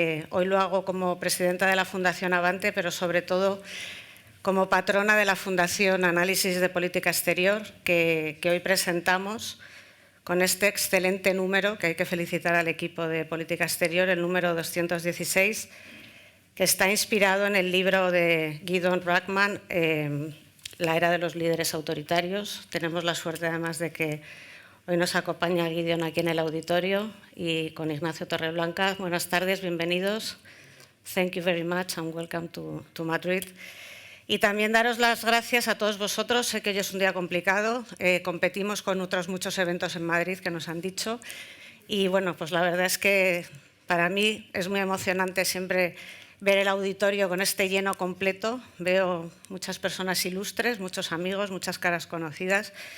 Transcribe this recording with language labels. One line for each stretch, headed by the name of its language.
Spanish: Hoy lo hago como presidenta de la Fundación Abante, pero sobre todo como patrona de la Fundación Análisis de Política Exterior, que hoy presentamos con este excelente número, que hay que felicitar al equipo de Política Exterior, el número 216, que está inspirado en el libro de Gideon Rachman, La era de los líderes autoritarios. Tenemos la suerte además de que hoy nos acompaña Gideon aquí en el auditorio y con Ignacio Torreblanca. Buenas tardes, bienvenidos.
English: Thank you very much and welcome to Madrid.
Spanish: Y también daros las gracias a todos vosotros. Sé que hoy es un día complicado, competimos con otros muchos eventos en Madrid que nos han dicho. Y bueno, pues la verdad es que para mí es muy emocionante siempre ver el auditorio con este lleno completo. Veo muchas personas ilustres, muchos amigos, muchas caras conocidas.